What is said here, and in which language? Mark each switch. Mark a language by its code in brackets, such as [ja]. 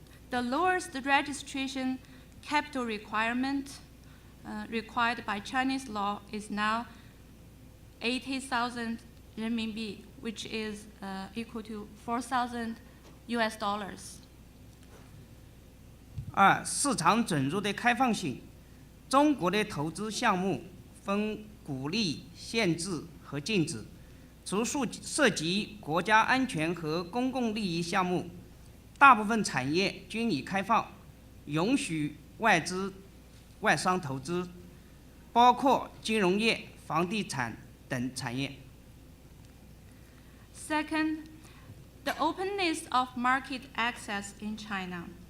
[en] The lowest registration capital requirement required by Chinese law is now 80,000 renminbi, which is equal to $4,000 US. [zh] 二、市场准入的开放性。中国的投资项目分鼓励、限制和禁止，除涉及国家安全和公共利益项目，大部分产业均已开放，允许外资、外商投资，包括金融业、房地产等产业。 [en] Second, the openness of market access in China.